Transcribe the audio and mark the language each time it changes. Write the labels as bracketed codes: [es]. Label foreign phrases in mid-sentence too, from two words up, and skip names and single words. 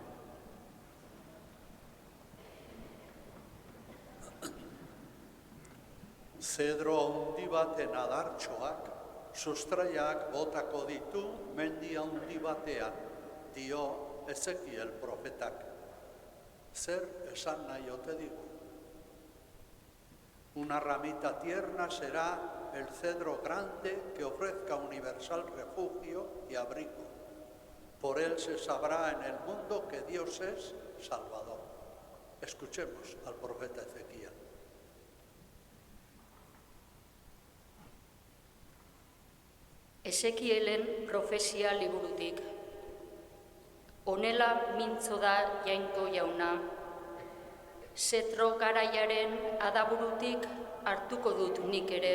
[eu] Zedro handi baten adartxoak, sustraiak botako ditu mendi handi batean, dio Ezekiel profetak. Zer esan nahi ote digu? [es] Una ramita tierna será el cedro grande que ofrezca universal refugio y abrigo. Por él se sabrá en el mundo que Dios es Salvador. Escuchemos al profeta Ezequiel. [eu] Ezekielen profezia liburutik. Honela mintzo da jainko jauna. Zetro garaiaren adaburutik hartuko dut nik ere.